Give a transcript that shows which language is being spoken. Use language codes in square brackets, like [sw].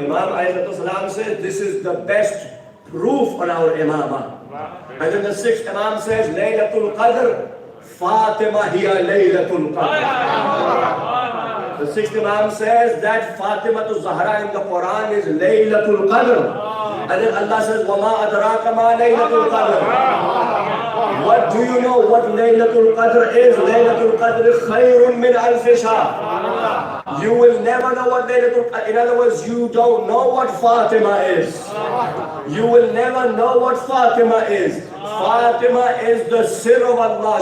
[en] Imam alayhi salam says this is the best proof on our imamah. And then the sixth Imam says Laylatul Qadr, [ar] Fatima hiya Laylatul Qadr. [en] The sixth Imam says that Fatima to Zahra in the Quran is Laylatul Qadr. And then Allah says, [ar] وَمَا أَدْرَاكَ مَا لَيْلَةُ الْقَدْرِ. [en] What do you know what Laylatul Qadr is? [ar] Laylatul Qadr khayrun min alfi shahr. [en] You will never know what Laylatul Qadr is. In other words, you don't know what Fatima is. You will never know what Fatima is. Fatima is the sir of Allah.